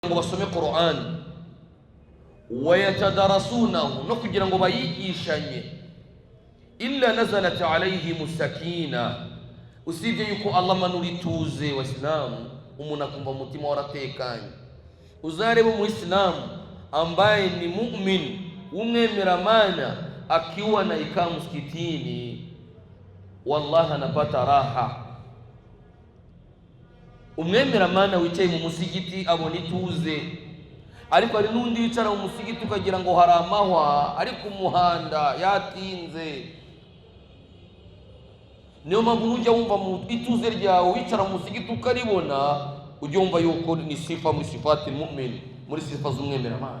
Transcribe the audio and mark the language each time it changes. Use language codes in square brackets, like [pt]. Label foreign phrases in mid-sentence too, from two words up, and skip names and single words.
[rw] ngo basome Qur'an wayatadarasunahu no kugira ngo bayigishanye [ar] إلا نزلت عليهم السكينة [rw] usibye yuko Allah manura ituze wa Islam umuntu akumva umutima waratekanye uzarebe mu Islam ambaye ni mu'min umwemeramana [sw] akiwa na ikaa msikitini wallahi anapata raha. [rw] Umwemeramana wicaye mu musigiti abona ituze, ariko ari nundi wicara mu musigiti ukagira ngo hari amahwa ari ku muhanda yatinze. Niyo mpamvu nujya wumva mu ituze ryawe wicara mu musigiti ukaribona ujya wumva yuko ni sifa mu sifati mu'min, muri sifa z'umwemeramana.